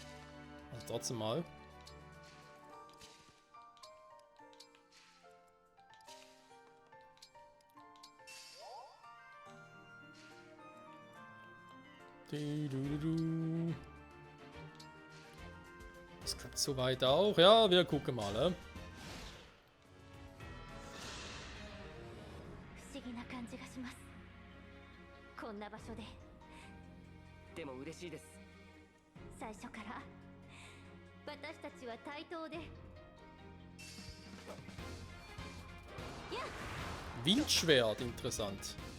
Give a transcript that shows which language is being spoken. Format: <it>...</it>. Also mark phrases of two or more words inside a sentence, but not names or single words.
<de>Also trotzdem mal. Das klappt soweit auch. Ja, wir gucken mal.</de> <ja>こんな場所ででも嬉しいです最初から私たちは対等で</ja> <de>Windschwert, interessant.</de>